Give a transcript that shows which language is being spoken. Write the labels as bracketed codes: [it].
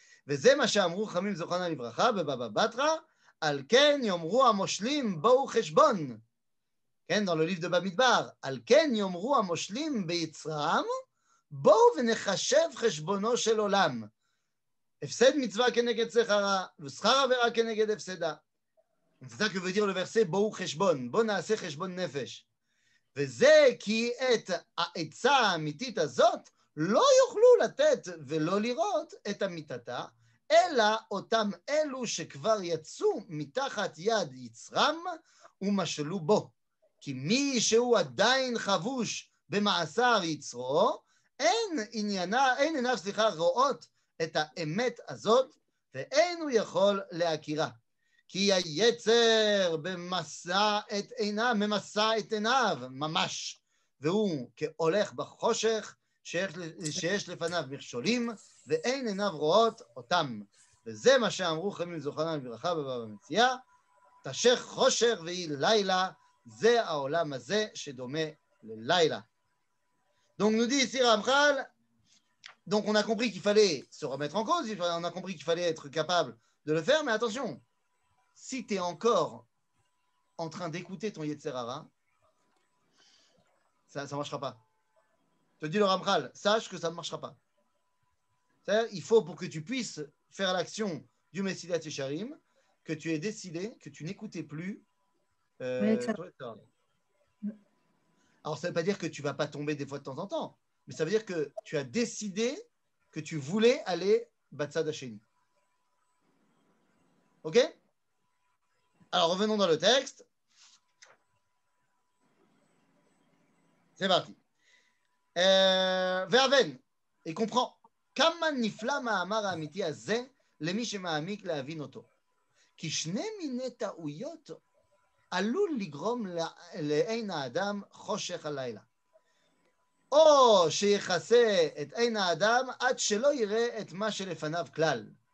[he] וזה מה שאמרו חכמים זיכרונם לברכה בבבא בתרא, על כן יאמרו המושלים בואו חשבון. כן, [fr] dans le livre de [he] במדבר, על כן יאמרו המושלים ביצרם, בואו ונחשב חשבונו של עולם. הפסד מצווה כנגד שכרה, ושכר עבירה כנגד הפסדה. [fr] C'est ça que veut dire le verset [he] בואו חשבון, בואו נעשה חשבון נפש. וזה כי את העצה האמיתית הזאת לא יוכלו לתת ולא לראות את אמיתתה, אלא אותם אלו שכבר יצאו מתחת יד יצרם ומשלו בו. כי מי שהוא עדיין חבוש במעשר יצרו, אין עיניו רואות את האמת הזאת, ואין הוא יכול להכירה. כי היצר ממסע את עיניו ממש, והוא כהולך בחושך שיש לפניו מכשולים, ואין עיניו רואות אותם. וזה מה שאמרו חכמים זיכרונם לברכה בבבא מציעא, תשך חושך ויהי לילה, זה העולם הזה שדומה ללילה. [fr] Donc nous dit ici Ramchal, donc on a compris qu'il fallait se remettre en cause, on a compris qu'il fallait être capable de le faire, mais attention, si tu es encore en train d'écouter ton Yetzer Hara, ça ne marchera pas. Te dit le Ramchal, sache que ça ne marchera pas. C'est-à-dire, il faut pour que tu puisses faire l'action du Mesilat Yesharim, que tu aies décidé que tu n'écoutais plus ton Yetzer Hara. Alors, ça ne veut pas dire que tu ne vas pas tomber des fois de temps en temps, mais ça veut dire que tu as décidé que tu voulais aller [he] Batsad Hasheni. [fr] Ok? Alors, revenons dans le texte. C'est parti. [he] Ve'aven, [fr] et comprend. [he] Kama nifla ma'amar ha'amiti hazeh lemי שמעמיק להבין אותו. כי שני מיני טעויות עלול לגרום לעין האדם חושך הלילה. או שיכסה את עין האדם עד שלא יראה את מה שלפניו כלל.